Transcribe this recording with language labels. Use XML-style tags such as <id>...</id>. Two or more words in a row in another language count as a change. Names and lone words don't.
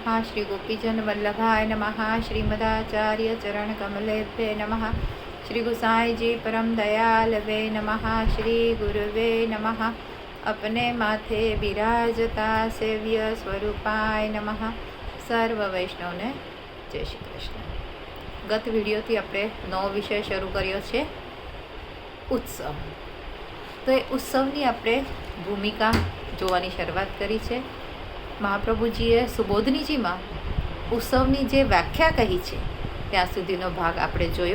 <sa>श्री गोपीजन वल्लभाय नमः। श्रीमदाचार्य चरण कमलेभ्ये नमः। श्री गुसाई जी परम दयालवे नमः। श्री गुरुवे नमः। अपने माथे बिराजता सेव्य स्वरूपाय नमः।</sa> <gu>સર્વ વૈષ્ણવને જય શ્રી કૃષ્ણ। ગત વિડિયોથી આપણે નવો વિષય શરૂ કર્યો છે ઉત્સવ। તો એ ઉત્સવની આપણે ભૂમિકા જોવાની શરૂઆત કરી છે। મહાપ્રભુજીએ સુબોધનીજીમાં ઉત્સવની જે વ્યાખ્યા કહી છે ત્યાં સુધીનો ભાગ આપણે જોયો।</gu>